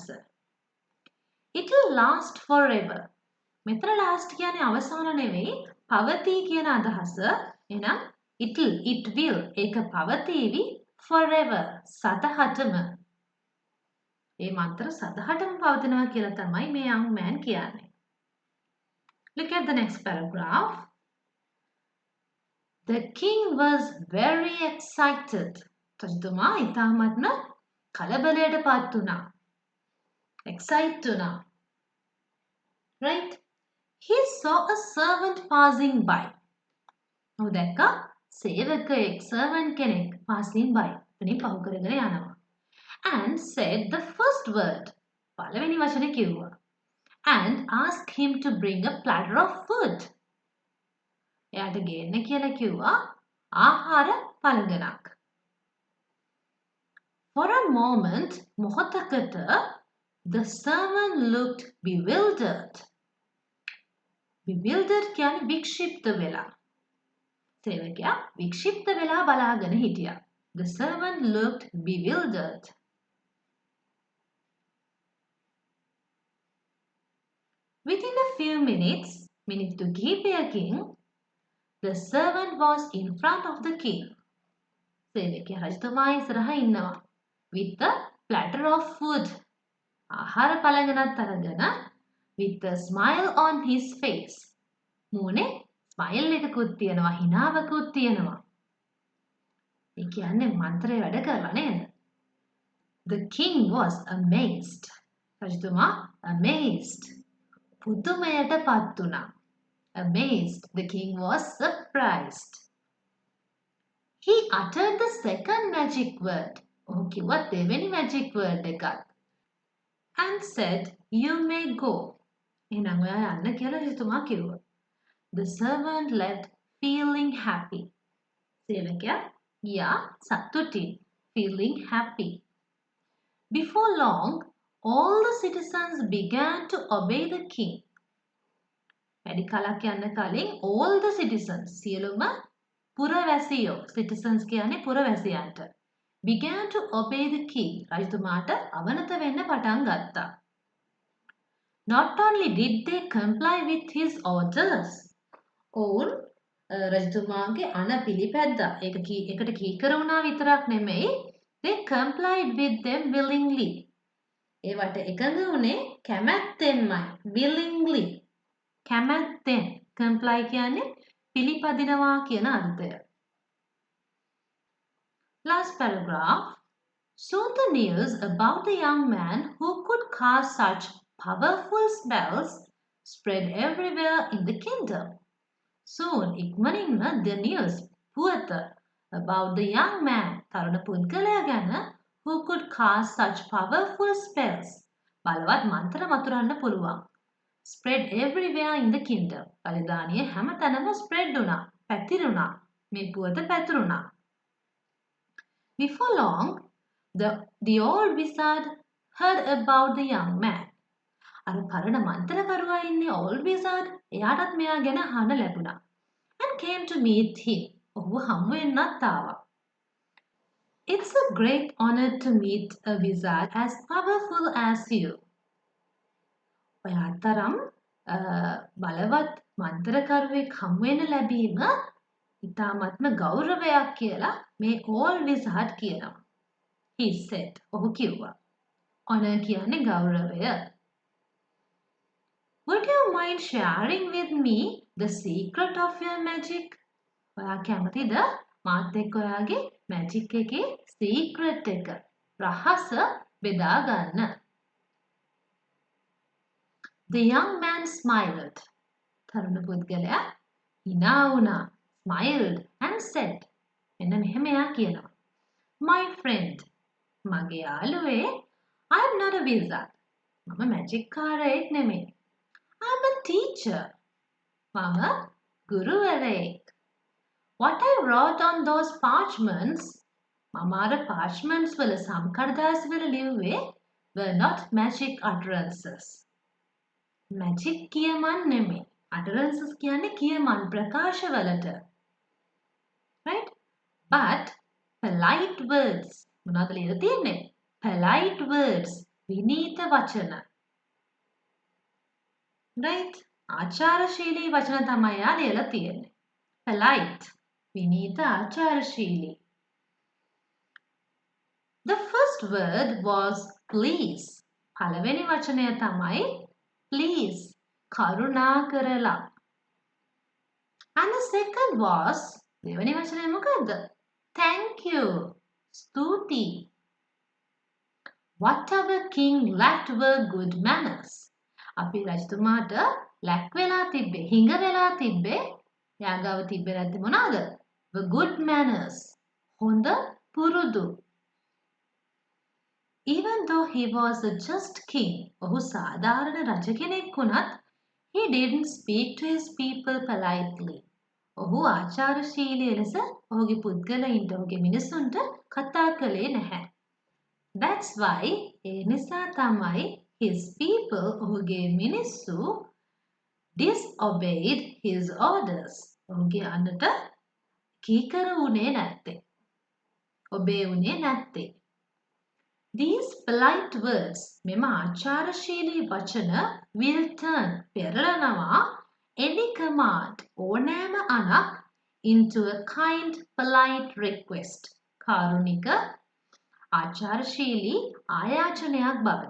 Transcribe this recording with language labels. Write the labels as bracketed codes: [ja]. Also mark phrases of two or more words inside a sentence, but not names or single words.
[en] It will last forever. [si] මෙතන last කියන්නේ අවසාන නෙවෙයි පවතී කියන අදහස. එහෙනම් [en] it will [si] ඒක පවතීවි forever සදහටම. මේ මන්ත්‍ර සදහටම පවතිනවා කියලා තමයි මේ [en] young man [si] කියන්නේ. [en] Look at the next paragraph. The king was very excited. [si] රජතුමා ඉතාමත්ම කලබලයටපත් වුණා. Excited වුණා. [en] Right? He saw a servant passing by. [si] ඔහු දැක්කා සේවකයෙක් servant කෙනෙක් [en] passing by. [si] එතනින් පහු කරගෙන යනවා. [en] And said the first word. [si] පළවෙනි වචනේ කිව්වා. [en] And asked him to bring a platter of food. [si] එයාට ගේන්න කියලා කිව්වා ආහාර පළඟනක්. [en] For a moment, මොහොතකට the servant looked bewildered. [si] Bewildered කියන්නේ වික්ෂිප්ත වෙලා. සේවකයා වික්ෂිප්ත වෙලා බලාගෙන හිටියා. [en] The servant looked bewildered. Within a few minutes, minute to කිහිපයකින්, the servant was in front of the king. [si] සේවකයා රජතුමා ඉස්සරහා ඉන්නවා. [en] With a platter of food. [si] ආහාර පළඟනක් අරගෙන [en] with a smile on his face. [si] මූණේ smile එකකුත් තියෙනවා, හිනාවකුත් තියෙනවා. ඒ කියන්නේ මන්ත්‍රය වැඩ කරලා නේද? [en] The king was amazed. [si] රජතුමා amazed. පුදුමයටපත් වුණා. [en] Amazed. The king was surprised. He uttered the second magic word. [si] ඔහු කිව්වා දෙවෙනි [en] magic word [si] එකත්. [en] And said, you may go. [si] එහෙනම් ඔයා යන්න කියලා රජතුමා කිව්වා. [en] The servant left feeling happy. [si] සේවකයා ගියා සතුටින්. [en] Feeling happy. Before long, all the citizens began to obey the king. [si] වැඩි කලක් යන්න කලින් [en] all the citizens [si] සියලුම පුරවැසියෝ citizens කියන්නේ පුරවැසියන්ට [en] began to obey the king [si] රජතුමාට අවනත වෙන්න පටන් ගත්තා. [en] Not only did they comply with his orders [si] ඔවුන් රජතුමාගේ අණ පිළිපැද්දා. ඒකට කීකර වුණා විතරක් නෙමෙයි [en] they complied with them willingly. [si] ඒවට එකඟ වුණේ කැමැත්තෙන්මයි. willingly කැමැත්තෙන් comply කියන්නේ පිළිපදිනවා කියන අර්ථය. [en] Last paragraph. Soon the news about the young man who could cast such powerful spells spread everywhere in the kingdom. Soon ඉක්මනින්ම the news පුවත about the young man [si] තරුණ පුද්ගලයා ගැන [en] who could cast such powerful spells [si] බලවත් මන්ත්‍ර මතුරන්න පුළුවන්. [en] Spread everywhere in the kingdom. [si] රජධානිය හැමතැනම spread වුණා, පැතිරුණා. මේ පුවත පැතිරුණා. Before long, the old wizard heard about the young man. අර පරණ මන්ත්‍රකරුවා ඉන්නේ [en] old wizard [si] එයාටත් මෙයා ගැන අහන්න ලැබුණා. And came to meet him. ඔහුව හමු වෙන්නත් ආවා. It's a great honor to meet a wizard as powerful as you. ඔයා තරම් බලවත් මන්ත්‍රකරුවෙක් හමු වෙන්න ලැබීම ඉතාමත්ම ගෞරවයක් කියලා මේ [en] old wizard [si] කියනවා. [en] He said. [si] ඔහු කිව්වා. honor කියන්නේ ගෞරවය. [en] Would you mind sharing with me the secret of your magic? [si] ඔයා කැමතිද මාත් එක්ක ඔයාගේ magic එකේ secret එක රහස බෙදා ගන්න? [en] The young man smiled. [si] තරුණ පුද්ගලයා hina වුණා. [en] Smiled and said. [si] එන්න මෙහෙම එයා කියනවා. [en] My friend, [si] මගේ යාළුවේ, [en] I am not a wizard. [si] මම magic කාරයෙක් නෙමෙයි. [en] I am a teacher. [si] මම ගුරුවරයෙක්. [en] What I wrote on those parchments, [si] මම අර parchments වල සම්කඩදාසි වල ලිව්වේ [en] were not magic utterances. [si] Magic කියමන් නෙමෙයි. Utterances කියන්නේ කියමන් ප්‍රකාශවලට. [en] Right? But polite words. [si] මොනවද ලියලා තියෙන්නේ? [en] Polite words. [si] විනීත වචන. Right? ආචාරශීලී වචන තමයි යා ලියලා තියෙන්නේ. Polite. විනීත ආචාරශීලී. [en] The first word was please. [si] පළවෙනි වචනය තමයි please. කරුණා කරලා. [en] And the second was [si] දෙවෙනි වචනය මොකද්ද? [en] Thank you. ස්තුති. What our king lacked were good manners. [si] අපි රජතුමාට lack වෙලා තිබ්බේ, හිඟ වෙලා තිබ්බේ. යාගාව තිබ්බේ නැති මොනවාද? [en] The good manners. [si] හොඳ පුරුදු. [en] Even though he was a just king, [si] ඔහු සාධාරණ රජ කෙනෙක් වුණත්, [en] he didn't speak to his people politely. [si] ඔහු ආචාරශීලී ලෙස ඔහුගේ පුද්ගලයින්ට ඔහුගේ මිනිසුන්ට කතා කළේ නැහැ. [en] That's why [si] ඒ නිසා තමයි [en] his people [si] ඔහුගේ මිනිස්සු [en] disobeyed his orders. [si] ඔහුගේ අන්නට කීකර වුණේ නැත්තේ. obey වුණේ නැත්තේ. [en] These polite words [si] මෙම ආචාරශීලී වචන [en] will turn පෙරලනවා any command [si] ඕනෑම අනක් [en] into a kind polite request [si] කාරුණික ආචාරශීලී ආයාචනයක් බවට.